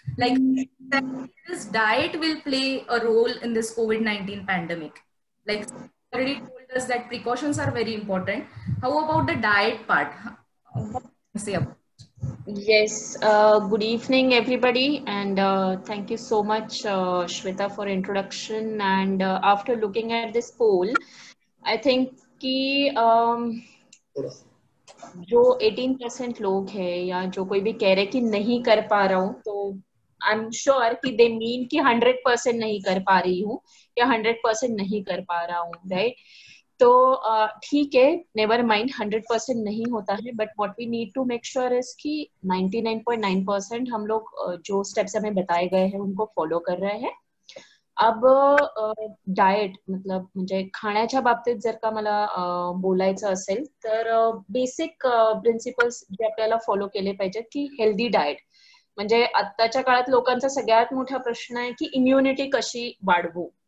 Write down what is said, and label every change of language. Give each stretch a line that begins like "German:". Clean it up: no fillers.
English: Like, this diet will play a role in this COVID-19 pandemic. Like, already told us that precautions are very important. How about the diet part? What can you say about it? Yes, good evening, everybody, and thank you so much, Shweta, for introduction. And after looking at this poll, I think
Hindi: कि जो 18% लोग हैं या जो कोई भी कह रहे कि नहीं कर पा रहा हूँ, तो
English: I am sure
Hindi: कि
English: they mean
Hindi: कि 100% नहीं कर पा रही हूँ या 100% नहीं कर पा रहा हूँ, राइट? तो ठीक है,
English: never mind,
Hindi: 100% नहीं होता है,
English: but what we need to make sure is
Hindi: कि 99.9% हम लोग जो स्टेप्स हमें बताए गए हैं उनको फॉलो कर रहे हैं. अब डाएट मतलब
Marathi: म्हणजे खाण्याच्या बाबतीत जर का मला बोलायचं असेल तर बेसिक प्रिन्सिपल्स जे आपल्याला फॉलो केले पाहिजेत की हेल्दी डाएट. म्हणजे आत्ताच्या काळात लोकांचा सगळ्यात मोठा प्रश्न आहे की इम्युनिटी कशी वाढवू.